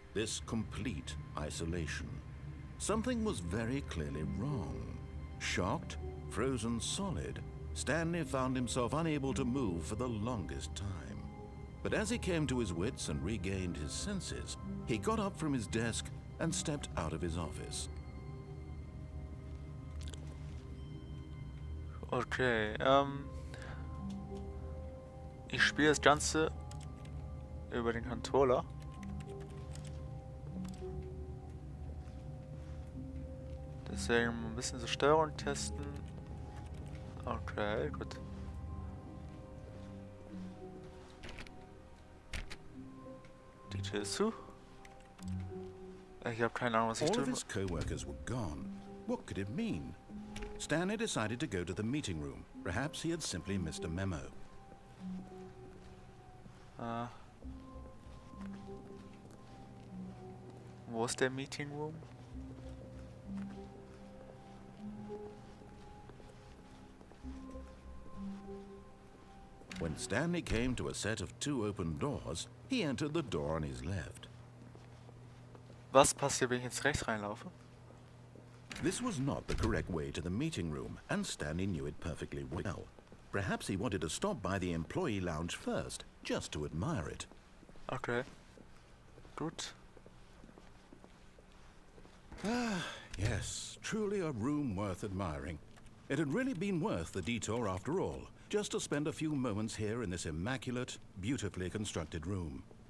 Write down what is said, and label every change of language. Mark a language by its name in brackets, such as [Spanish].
[English] This complete isolation. Something was very clearly wrong. Shocked, frozen solid, Stanley found himself unable to move for the longest time. But as he came to his wits and regained his senses, he got up from his desk and stepped out of his office. [German] Okay, ich spiele das Ganze über den Controller. Deswegen ein bisschen so Steuerung testen. Okay, gut. Die Tür ist zu. Ich habe keine Ahnung, was ich [English] All of [German] tun [English] his co-workers were gone. What could it mean? Stanley decided to go to the meeting room. Perhaps he had simply missed a memo. [German] Wo ist der Meeting Room? [English] When Stanley came to a set of two open doors, he entered the door on his left. [German] Was passiert, wenn ich jetzt rechts reinlaufe? [English] This was not the correct way to the meeting room, and Stanley knew it perfectly well. Perhaps he wanted to stop by the employee lounge first, just to admire it. [German] Okay. Gut. [English] Yes, truly a room worth admiring. It had really been worth the detour after all, just to spend a few moments here in this immaculate, beautifully constructed room.